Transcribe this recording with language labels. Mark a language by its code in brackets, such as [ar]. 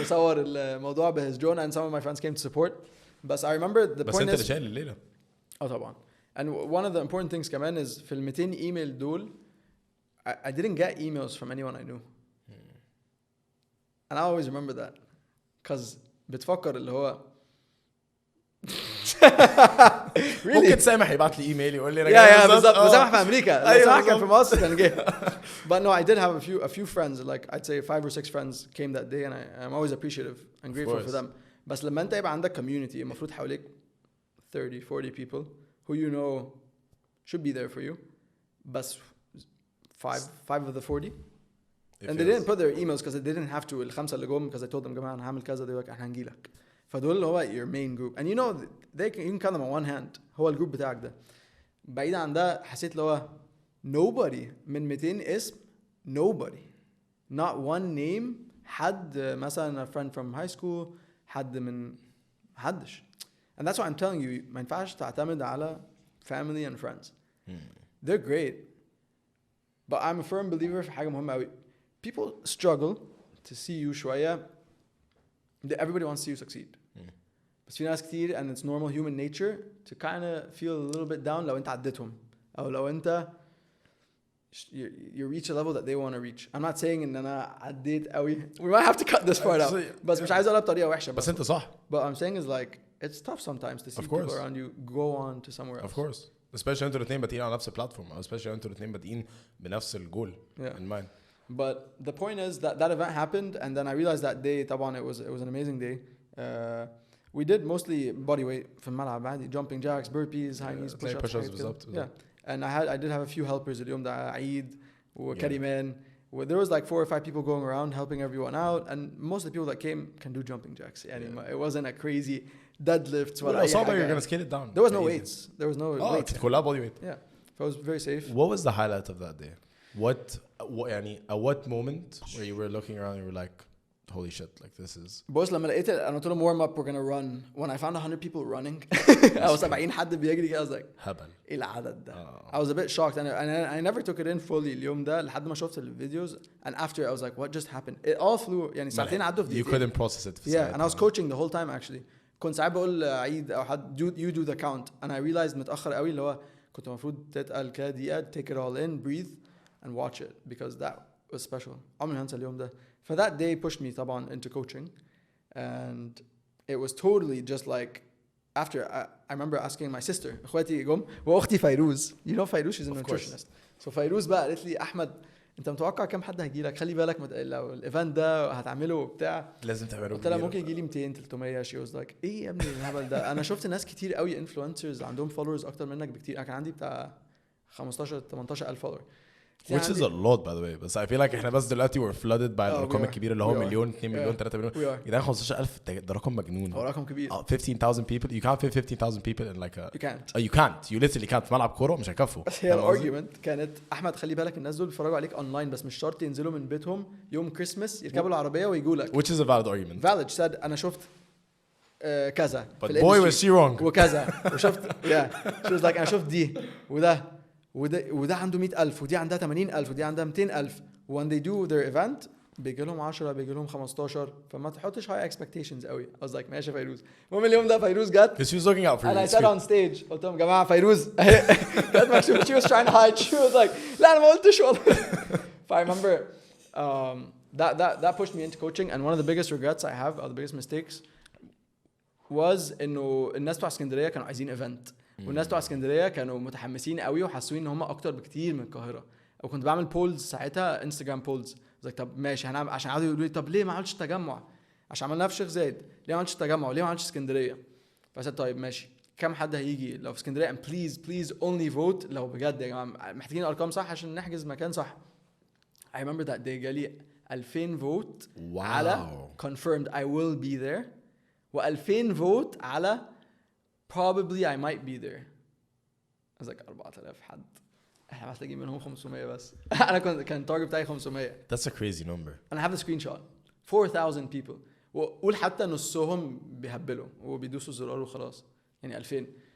[ar] وصور الموضوع [en] بhis drone and some of my friends came to support. But I remember the point is. [ar] بس انت اللي شايل الليلة. طبعا. [en] And one of the important things كمان is [ar] في ال 200 ايميل دول [en] I didn't get emails from anyone I knew. And I always remember that. [ar] Cause بتفكر اللي هو ممكن سامح يبعت لي ايميل يقول لي يا بالظبط. سامح في امريكا. سامح كان في مصر كان جه. [en] But no, I did have a few friends, like I'd say 5 or 6 friends came that day, and I'm always appreciative and grateful for them. [ar] بس لما انت يبقى عندك [en] community المفروض حواليك 30-40 people who you know should be there for you. بس 5 of the 40 and they didn't put their emails because they didn't have to. [ar] الخمسة اللي جم [en] because I told them [ar] جماعة أنا هعمل كذا. [en] they were like [ar] احنا هنجيلك. [en] فدول اللي هو your main group and you know you can count them on one hand. [ar] هو الجروب بتاعك ده. بعيد عن ده حسيت اللي هو nobody من 200 اسم [en] nobody not one name [ar] حد مثلا [en] a friend from high school [ar] حد من حدش. [en] And that's why I'm telling you [ar] ما ينفعش تعتمد على [en] family and friends. They're great. But I'm a firm believer في حاجة مهمة قوي. People struggle to see you شوية. Everybody wants to see you succeed. بس في ناس كتير and it's normal human nature to kind of feel a little bit down [ar] لو انت عدتهم أو لو انت [en] you reach a level that they want to reach. I'm not saying ان انا عديت قوي. We might have to cut this part out. [ar] بس مش عايز اقولها بطريقة وحشة. بس انت صح. [en] But I'm saying is like it's tough sometimes to see people around you go on to somewhere else. Of course. [ar] Especially انتوا الاثنين بادئين على نفس البلاتفورم او especially انتوا الاثنين بادئين بنفس الجول in mind. [en] But the point is that event happened and then I realized that day [ar] طبعا [en] it was an amazing day. We did mostly body weight في الملعب عادي jumping jacks, burpees, high knees, push-ups. [ar] بالظبط. [en] Yeah. And I did have a few helpers [ar] اليوم ده عيد وكريمان. [en] There was like 4 or 5 people going around helping everyone out and most of the people that came can do jumping jacks. يعني it wasn't a crazy deadlifts ولا أي حاجة. You're gonna scale it down. There was no weights. There was no weights. [ar] كلها body weight. [en] Yeah. So it was very safe. What was the highlight of that day? What يعني at what moment where you were looking around and you were like holy shit like this is. [ar] بص لما لقيت أنا قلت لهم [en] warm up we're gonna run. When I found 100 people running [ar] أو 70 حد بيجري كده [en] I was like [ar] هبل. [en] إيه العدد ده؟ I was a bit shocked and I never took it in fully [ar] اليوم ده لحد ما شفت الفيديوز [en] and after I was like what just happened? It all flew يعني ساعتين عدوا في You couldn't process it. Yeah and I was coaching the whole time actually. [ar] كنت ساعات بقول عيد او حد [en] you do the count and I realized متاخر قوي اللي هو كنت المفروض تتقل كده دقيقه take it all in breathe and watch it because that was special. [ar] عمري ما هنسى اليوم ده. ف [en] that day pushed me [ar] طبعا into coaching and it was totally just like after I remember asking my sister اخواتي جم واختي فيروز you know فيروز [en] she's a nutritionist [ar] so فيروز بقى قالت لي احمد انت متوقع كم حد هيجي لك خلي بالك لو الايفنت ده هتعمله وبتاع لازم تعمله. قلت لها ممكن يجي لي 200 300 [en] she was like [ar] ايه يا ابني الهبل ده انا شفت ناس كتير قوي انفلونسرز عندهم فولورز اكتر منك بكتير. انا كان عندي بتاع 15 18 الف فولور [en] which is a lot by the way [ar] بس I feel like احنا بس دلوقتي we're flooded by الرقم الكبير اللي هو مليون 2 مليون 3 مليون يعني 15000 ده رقم مجنون. هو رقم كبير. [en] 15,000 people you can't fit 15,000 people in like a you can't you can't you literally can't [ar] في ملعب كوره مش هيكفوا. هي الارجيومنت كانت احمد خلي بالك الناس دول بيتفرجوا عليك اونلاين بس مش شرط ينزلوا من بيتهم يوم كريسمس يركبوا العربيه ويجوا لك [en] which is a valid argument. valid said انا شفت كذا but boy was she wrong [ar] وكذا وشفت [en] she was like [ar] انا شفت دي وده عنده 100,000 ودي عندها 80,000 ودي عندها 200,000 [en] when they do their event [ar] بيجي لهم 10 بيجي لهم 15 فما تحطش high expectations قوي. [en] I was like ماشي فيروز. [ar] المهم اليوم ده فيروز جت [en] because she was looking out for you and I said on stage [ar] قلت لهم جماعه فيروز كانت مكتوب [en] she was trying to hide she was like [ar] لا انا ما قلتش والله. [en] I remember that pushed me into coaching and one of the biggest regrets I have or the biggest mistakes was [ar] انه الناس بتوع اسكندريه كانوا عايزين event والناس بتوع اسكندريه كانوا متحمسين قوي وحاسين ان هم اكتر بكتير من القاهره. وكنت بعمل بولز ساعتها انستغرام بولز زي طب ماشي هنعمل عشان قعدوا يقولوا لي طب ليه ما عملتش تجمع عشان عملناه في الشيخ زايد ليه ما عملتش تجمع ليه ما عملتش اسكندريه. فقلت طيب ماشي كم حد هيجي لو في اسكندريه [en] and please only vote [ar] لو بجد يا جماعه محتاجين ارقام صح عشان نحجز مكان صح. [en] I remember that day [ar] جالي 2000 فوت على [en] confirmed I will be there و2000 vote على probably I might be there. I was like [ar] 4,000 حد احنا محتاجين منهم 500 بس. انا كان التارجت بتاعي 500. [en] That's a crazy number. I have the screenshot 4,000 people [ar] وقول حتى نصهم بيهبلوا وبيدوسوا الزرار وخلاص يعني 2000.